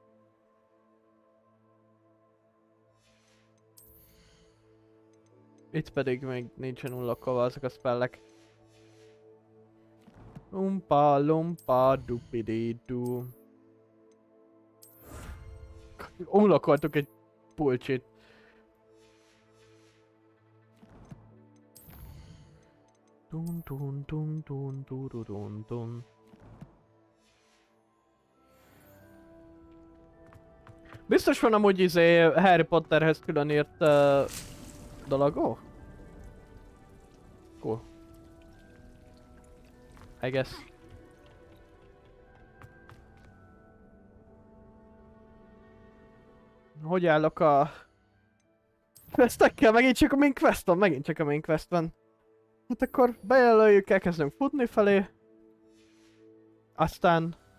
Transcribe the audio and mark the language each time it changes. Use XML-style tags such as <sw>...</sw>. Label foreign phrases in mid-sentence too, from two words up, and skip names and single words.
<hu>Itt pedig még nincsen unlockolva azok a spellek. Lumpa lumpa dupididu. Unlockoltuk egy pulcsit. Dun dun dun dun dun dun dun. Biztos van amúgy Harry Potterhez külön írt dolog?</hu> <en>Oh? Cool. I guess.</en> <hu>Hogy állok a questekkel? Megint csak a</hu> <en>main queston?</en> <hu>Megint csak a</hu> <en>main queston.</en> <hu>Hát akkor bejelöljük, elkezdünk futni felé. Aztán...</hu>